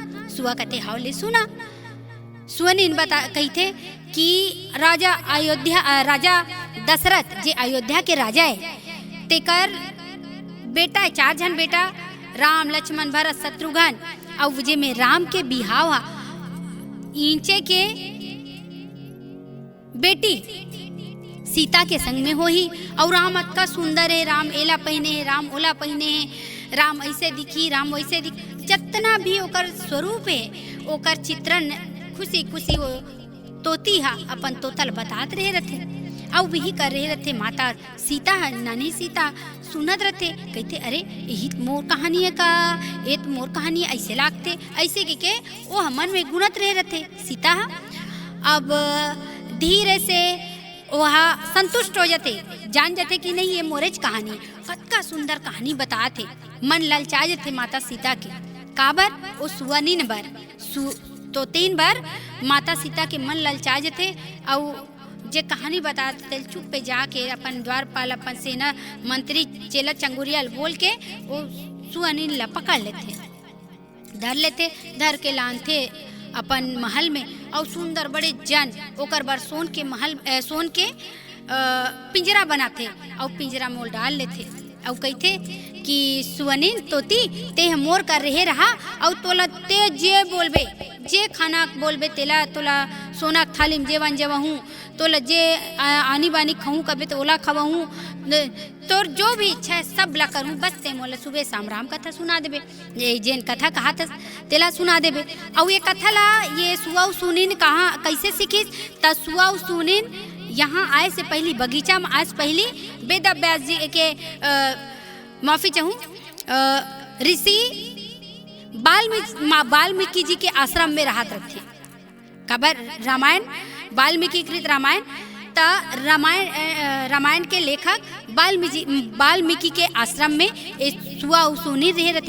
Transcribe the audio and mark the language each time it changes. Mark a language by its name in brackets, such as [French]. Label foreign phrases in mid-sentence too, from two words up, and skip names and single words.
[Chhattisgarhi] सुआ कहते हाव ले सुना। सुआ ने बता कही थे कि राजा दशरथ जे अयोध्या के राजा है तेकर बेटा है, 4 जन बेटा, राम लक्ष्मण भरत शत्रुघ्न। और जे में राम के बिहाव हा इंचे के बेटी सीता के संग में हो ही। और राम अतका सुंदर है, राम एला पहने है, राम ओला पहने है, राम ऐसे दिखी, राम वैसे दिखी। जितना भी ओकर स्वरूप है ओकर चित्रण खुशी खुशी वो तोती हा अपन तोतल बतात रहे रहते। और वही कर रहे रहते। माता सीता नानी सीता सुनत रहते, कहते अरे यही मोर कहानी है का, ये तो मोर कहानी ऐसे लागते, ऐसे के वो हमन में गुणत रहे रहते। सीता अब धीरे से वहाँ संतुष्ट हो जाते, जान जाते कि नहीं ये मोरेज कहानी है। कतका सुंदर कहानी बताते, मन ललचा जाते माता सीता के। काबर वो सुअनीन बर तो 3 बार माता सीता के मन ललचा जाते। और जे कहानी बताते चुप पे जाके अपन द्वारपाल अपन सेना मंत्री चेला चंगुरियाल बोल के वो सुअनिल ला पकड़ लेते, धर के लानते अपन महल में और सुंदर बड़े जन ओकर बार सोन के पिंजरा बनाते और पिंजरा मोल डाल लेते और कहते कि सुअनिल तोती ते मोर कर रहे रहा और तोला ते जे बोलबे जे खाना बोलबे तेला तोला सोना थाली में जेवन जेवहूँ तोला जे आनी बानी खाऊँ कबे तो ओला खवाऊँ तोर जो भी इच्छा है सब ला करूँ, बस ते मोला सुबह शाम राम कथा सुना देबे, ये जेन कथा कहा था तेला सुना देबे। और ये कथा ला ये सुआ सुनीन कहाँ कैसे सीखिस त सुआ सुनीन यहाँ आए से पहली बगीचा में आज पहली वेद व्यास जी के माफ़ी चाहूँ ऋषि वाल्मीकि जी के आश्रम में रहा थे। खबर रामायण वाल्मीकि कृत रामायण रामायण के लेखक वाल्मीकि के आश्रम में सुआ सुनी रहे रहते।